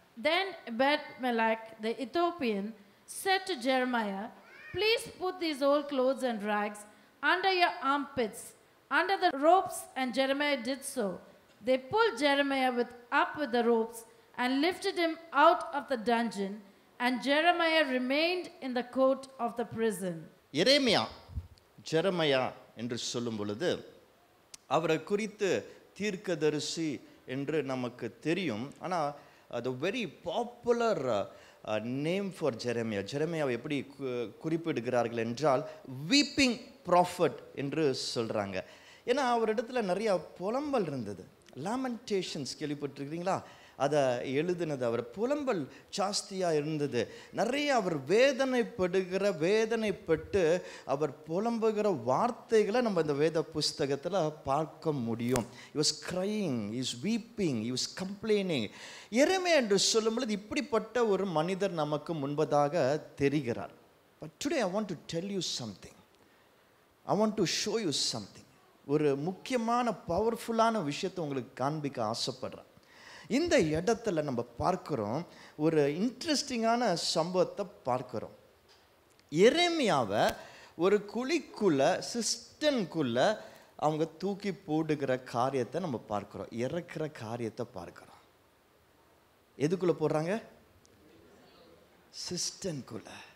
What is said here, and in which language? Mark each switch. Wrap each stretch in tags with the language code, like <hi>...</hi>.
<en>Then Ebed-Melech the Ethiopian said to Jeremiah, Please put these old clothes and rags under your armpits, under the ropes. And Jeremiah did so. They pulled Jeremiah up with the ropes and lifted him out of the dungeon, and Jeremiah remained in the court of the prison.</en> <ta>Jeremiah Jeremiah என்று சொல்லும் பொழுது அவரை குறித்து தீர்க்கதரிசி என்று நமக்கு தெரியும். ஆனால் அது</ta> <en>Very popular name for Jeremiah.</en> <ta>ஜெரமையாவை எப்படி குறிப்பிடுகிறார்கள் என்றால்</ta> <en>weeping prophet</en> <ta>என்று சொல்கிறாங்க. ஏன்னா அவரிடத்துல நிறையா புலம்பல் இருந்தது. லாமெண்டேஷன்ஸ் கேள்விப்பட்டிருக்கிறீங்களா? அதை எழுதினது அவர். புலம்பல் ஜாஸ்தியாக இருந்தது. நிறைய அவர் வேதனைப்பட்டு அவர் புலம்புகிற வார்த்தைகளை நம்ம இந்த வேத புஸ்தகத்தில் பார்க்க முடியும்.</ta> <en>he was crying, he was weeping, he was complaining.</en> <ta>எரேமியா என்று சொல்லும் பொழுது இப்படிப்பட்ட ஒரு மனிதர் நமக்கு முன்பதாக தெரிகிறார்.</ta> <en>But today I want to tell you something. I want to show you something.</en> <ta>ஒரு முக்கியமான பவர்ஃபுல்லான விஷயத்தை உங்களுக்கு காண்பிக்க ஆசைப்படுறேன். இந்த இடத்துல நம்ம பார்க்குறோம் ஒரு இன்ட்ரெஸ்டிங்கான சம்பவத்தை பார்க்குறோம். எரேமியாவை ஒரு குழிக்குள்ள சிஸ்டனுக்குள்ள அவங்க தூக்கி போடுகிற காரியத்தை நம்ம பார்க்கிறோம், இறக்குற காரியத்தை பார்க்கிறோம். எதுக்குள்ள போடுறாங்க? சிஸ்டனுக்குள்ள.</ta>